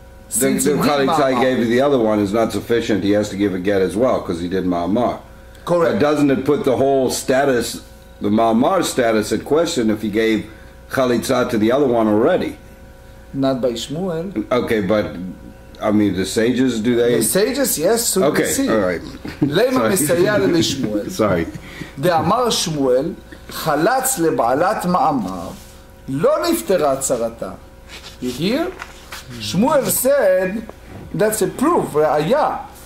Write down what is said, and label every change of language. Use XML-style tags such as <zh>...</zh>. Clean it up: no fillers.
<en>The וחליצה he gave to the other one is not sufficient. He has to give a get as well because he did ma'amar. Correct. But doesn't it put the whole status, the ma'amar status, at question if he gave וחליצה to the other one already? Not by Shmuel. Okay, but I mean the sages, do they? The sages, yes. So okay, all right.</en> <he>למה מסייע לשמואל?</he> <en>Sorry.</en> <he>דאמר שמואל, חלץ לבעלת מאמר, לא נפטרה צרתה.</he> <en>You hear? Shmuel said, that's a proof, ראיה.</en>